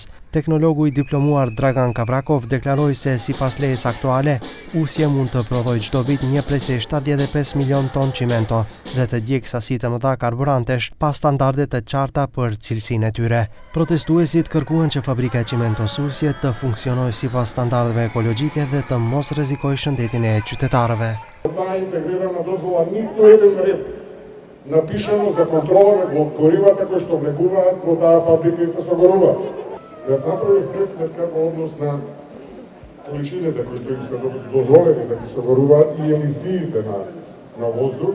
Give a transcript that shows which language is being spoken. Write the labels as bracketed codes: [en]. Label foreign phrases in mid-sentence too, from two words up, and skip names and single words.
[sq] Teknologu i diplomuar Dragan Kavrakov deklaroi se sipas lejes aktuale, usje mund të prodhojë çdo vit 1,75 milion ton çimento dhe të djegë sasi të mëdha karburantesh pa standarde të qarta për cilësinë e tyre. Protestuesit kërkuan që fabrika e Çimentos Susje të funksionojë sipas standardeve ekologjike dhe të mos rrezikojë shëndetin e qytetarëve. [mk] Та интегрирана дозвола ниту еден ред напишано за контрола на горивата кои што влегуваат во таа фабрика и се согоруваат. Да се направи пресметка во однос на количините кои што им се дозволени да ги согоруваат и емисиите на воздух.